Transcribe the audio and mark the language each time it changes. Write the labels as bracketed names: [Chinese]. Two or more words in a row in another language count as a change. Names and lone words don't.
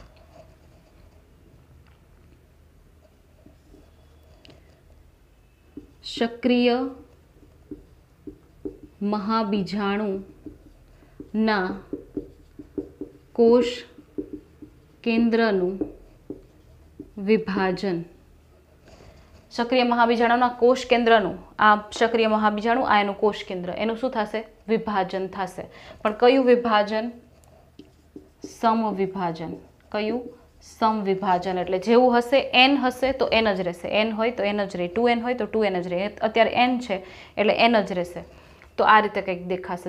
[Gujarati] સક્રિય મહાબીજાણુના કોષ કેન્દ્રનું વિભાજન સક્રિય મહાબીજાણુના કોષ કેન્દ્રનું આ સક્રિય મહાબીજાણુ આ એનું કોષ કેન્દ્ર એનું શું થશે વિભાજન થશે। પણ કયું વિભાજન? સમવિભાજન। કયું? સમવિભાજન। એટલે જેવું હશે એન હશે તો એન જ રહેશે, એન હોય તો એન જ રહે, 2n હોય તો 2n જ રહે। અત્યારે એન છે એટલે એન જ રહેશે। તો આ રીતે કંઈક દેખાશે।